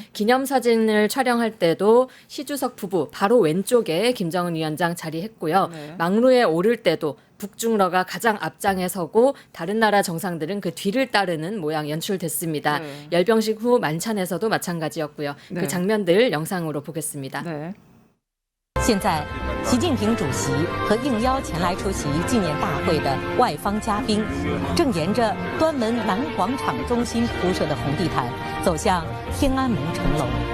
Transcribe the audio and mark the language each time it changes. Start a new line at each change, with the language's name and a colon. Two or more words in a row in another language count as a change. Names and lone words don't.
Korean: 기념사진을 촬영할 때도 시 주석 부부 바로 왼쪽에 김정은 위원장 자리했고요. 네. 막루에 오를 때도 북중러가 가장 앞장에 서고 다른 나라 정상들은 그 뒤를 따르는 모양 연출됐습니다. 네. 열병식 후 만찬에서도 마찬가지였고요. 네. 그 장면들 영상으로 보겠습니다. 네.
Chinese: 现在，习近平主席和应邀前来出席纪念大会的外方嘉宾，正沿着端门南广场中心铺设的红地毯走向天安门城楼。